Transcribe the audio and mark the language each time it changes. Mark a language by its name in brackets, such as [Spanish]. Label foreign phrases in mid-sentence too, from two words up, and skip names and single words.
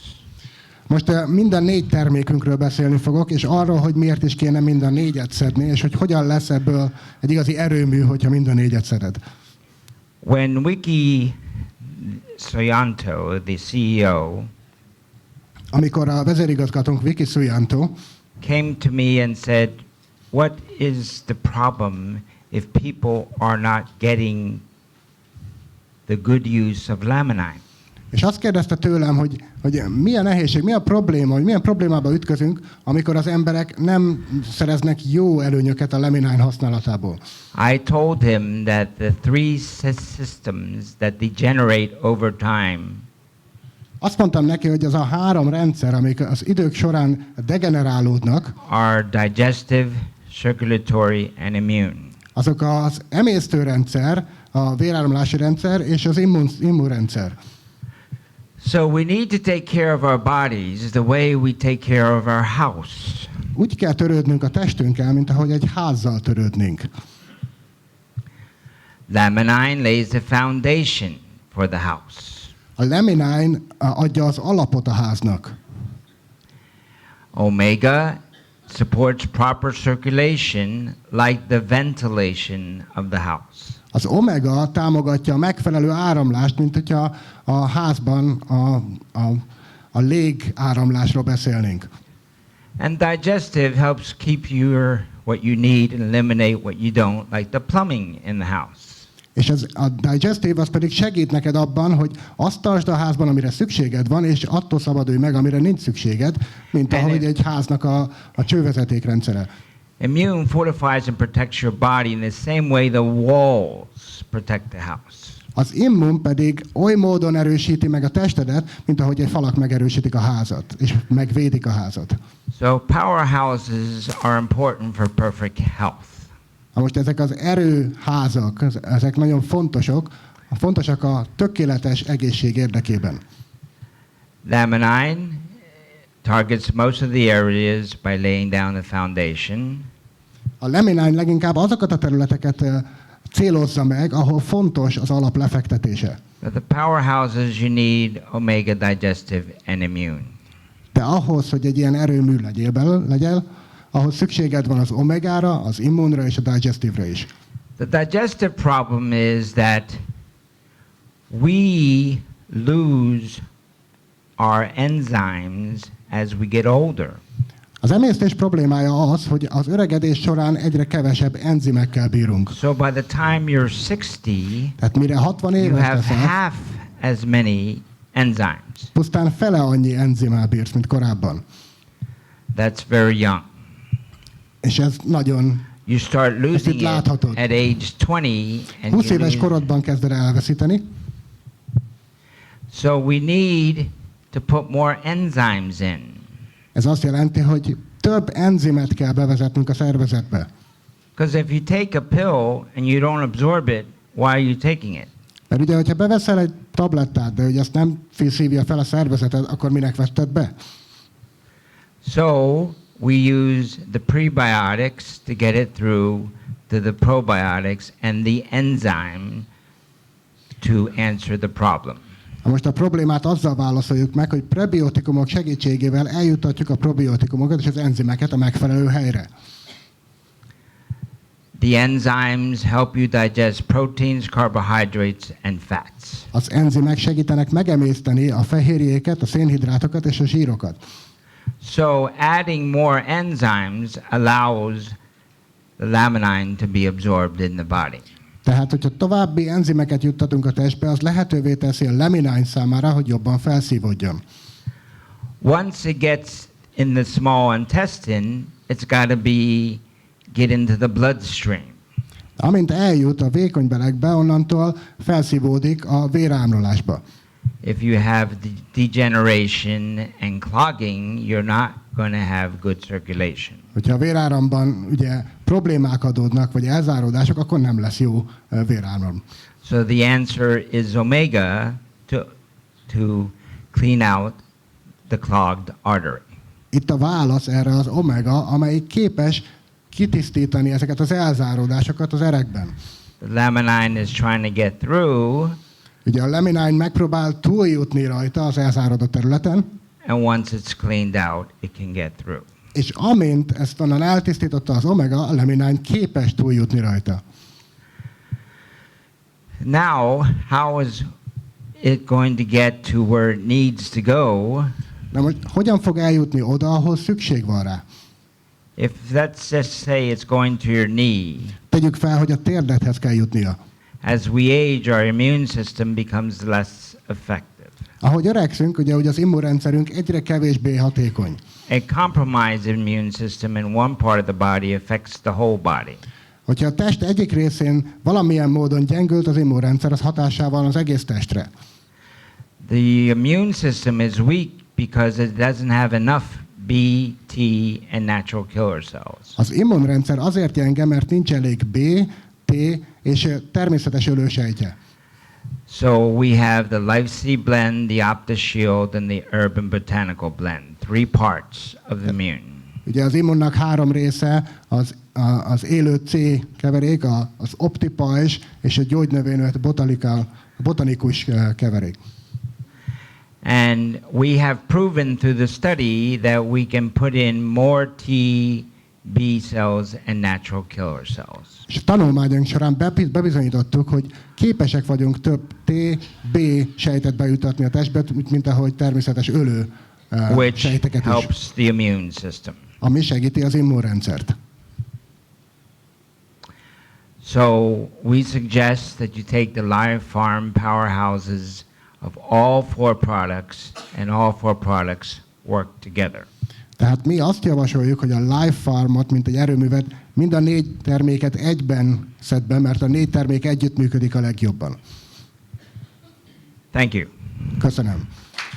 [Hungarian] Most minden 4 termékünkről beszélni fogok, és arról, hogy miért is kéne mind a 4-et szedni, és hogy hogyan lesz ebből egy igazi erőmű, hogyha mind a 4-et szeded. [English] When Wiki Soyanto, the CEO, [Hungarian] Amikor a vezérigazgatónk Vicky Suyanto [English] came to me and said, what is the problem if people are not getting the good use of laminine? [Hungarian] és azt kérdezte tőlem, hogy mi a nehézség, mi a probléma, hogy milyen problémába ütközünk, amikor az emberek nem szereznek jó előnyöket a laminine használatából. [English] I told him that the three systems that degenerate over time [Hungarian] Azt mondtam neki, hogy az a 3 rendszer, amik az idők során degenerálódnak, [English] are digestive, circulatory, and immune. [Hungarian] azok az emésztőrendszer, a véráramlási rendszer és az immunrendszer. [English] So we need to take care of our bodies the way we take care of our house. [Hungarian] Úgy kell törődnünk a testünkkel, mint ahogy egy házzal törődnénk. [English] Laminine lays the foundation for the house. [Hungarian] A laminine adja az alapot a háznak. [English] Omega supports proper circulation like the ventilation of the house. [Hungarian] Az omega támogatja a megfelelő áramlást, mint hogyha a házban a légáramlásról beszélnénk. [English] And digestive helps keep what you need and eliminate what you don't, like the plumbing in the house. [Hungarian] És a digestive az pedig segít neked abban, hogy azt tartsd a házban, amire szükséged van, és attól szabadulj meg, amire nincs szükséged, mint ahogy egy háznak a csővezetékrendszere. [English] Immune fortifies and protects your body in the same way the walls protect the house. [Hungarian] Az immun pedig oly módon erősíti meg a testedet, mint ahogy egy falak megerősítik a házat, és megvédik a házat. [English] So powerhouses are important for perfect health. [Hungarian] Na most ezek az erőházak, ezek nagyon fontosak a tökéletes egészség érdekében. [English] Laminin targets most of the areas by laying down the foundation. [Hungarian] A laminin leginkább azokat a területeket célozza meg, ahol fontos az alap lefektetése. [English] But the powerhouses you need omega digestive and immune. [Hungarian] De ahhoz, hogy egy ilyen erőmű legyen, ahhoz szükséged van az omegára, az immunra és a digestive-re is. [English] The digestive problem is that we lose our enzymes as we get older. [Hungarian] Az emésztés problémája az, hogy az öregedés során egyre kevesebb enzimekkel bírunk. [English] So by the time you're 60, [Hungarian] Tehát mire 60 [English] you [Hungarian] éves [English] have [Hungarian] leszel, [English] half as many enzymes. [Hungarian] pusztán fele annyi enzimmel bírsz, mint korábban. [English] That's very young. [Hungarian] És ez nagyon... [English] You start losing it [Hungarian] láthatod. [English] at age 20 and [Hungarian] 20 [English] you [Hungarian] éves [English] lose. [Hungarian] korodban kezded el elveszíteni. [English] So we need to put more enzymes in. [Hungarian] Ez azt jelenti, hogy több enzimet kell bevezetnünk a szervezetbe. [English] Because if you take a pill and you don't absorb it, why are you taking it? [Hungarian] Mert ugye, hogyha beveszel egy tablettát, de hogy azt nem szívja fel a szervezeted, akkor minek vetted be? [English] So we use the prebiotics to get it through to the probiotics and the enzyme to answer the problem. [Hungarian] Most a problémát azzal válaszoljuk meg, hogy prebiotikumok segítségével eljuttatjuk a probiotikumokat és az enzimeket a megfelelő helyre. [English] The enzymes help you digest proteins, carbohydrates, and fats. [Hungarian] Az enzimek segítenek megemészteni a fehérjéket, a szénhidrátokat és a zsírokat. [English] So adding more enzymes allows the laminin to be absorbed in the body. [Hungarian] Tehát, hogyha további enzimeket juttatunk a testbe, az lehetővé teszi a laminin számára, hogy jobban felszívódjon. [English] Once it gets in the small intestine, it's got to get into the bloodstream. [Hungarian] Amint eljut a vékony belegbe, onnantól felszívódik a véráramlásba. [English] If you have degeneration and clogging, you're not going to have good circulation. [Hungarian] Hogyha a véráramban ugye problémák adódnak, vagy elzáródások, akkor nem lesz jó véráram. [English] So the answer is omega to clean out the clogged artery. [Hungarian] Itt a válasz erre az omega, amelyik képes kitisztítani ezeket az elzáródásokat az erekben. [English] The laminin is trying to get through, [Hungarian] Ugye a laminin megpróbál túljutni rajta az elzáródott területen, [English] and once it's cleaned out, it can get through. [Hungarian] és amint ezt onnan eltisztította az omega, a laminin képes túljutni rajta. [English] Now, how is it going to get to where it needs to go? [Hungarian] Na most hogyan fog eljutni oda, ahol szükség van rá? [English] If let's just say it's going to your knee, [Hungarian] Tegyük fel, hogy a térdethez kell jutnia. [English] as we age, our immune system becomes less effective. [Hungarian] Ahogy öregszünk, ugye az immunrendszerünk egyre kevésbé hatékony. [English] A compromised immune system in one part of the body affects the whole body. [Hungarian] Hogyha a test egyik részén valamilyen módon gyengült az immunrendszer, az hatással van az egész testre. [English] The immune system is weak because it doesn't have enough B, T, and natural killer cells. [Hungarian] Az immunrendszer azért gyenge, mert nincs elég B, T és természetes ölősejtje. [English] So we have the Life Seed blend, the OptiShield, and the Herb and Botanical blend. 3 parts of the immune. [Hungarian] Ugye az immunnak 3 része, az élő C keverék, az optipajzs és a gyógynövényű botanikus keverék. [English] And we have proven through the study that we can put in more T, B cells and natural killer cells. [Hungarian] És a tanulmányunk során bebizonyítottuk, hogy képesek vagyunk több T, B sejtet bejutatni a testbe, mint ahogy természetes ölő [English] Which [Hungarian] sejteket is, [English] helps the immune system. [Hungarian] ami segíti az immunrendszert. [English] So we suggest that you take the Live Farm powerhouses of all 4 products, and all 4 products work together. [Hungarian] Tehát mi azt javasoljuk, hogy a Live Farmot, mint egy erőművet, mind a 4 terméket egyben szed be, mert a 4 termék együtt működik a legjobban. [English] Thank you. [Hungarian] Köszönöm.